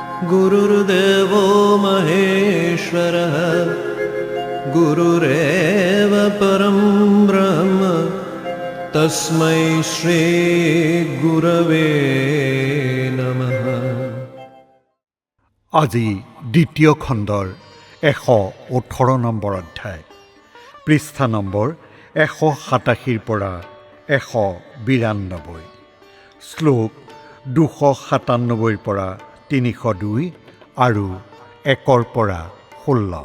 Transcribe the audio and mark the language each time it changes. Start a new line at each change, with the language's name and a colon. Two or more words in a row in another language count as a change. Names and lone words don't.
Sanskrit: गुरुर्देवो महेश्वरः गुरुरेव परं ब्रह्म तस्मै श्री गुरवे नमः।
Assamese: আজি দ্বিতীয় খণ্ডৰ 118 নম্বৰ অধ্যায়, পৃষ্ঠা নম্বৰ 187 পৰা 192, শ্লোক 297 পৰা 302 আৰু 1 পৰা 16।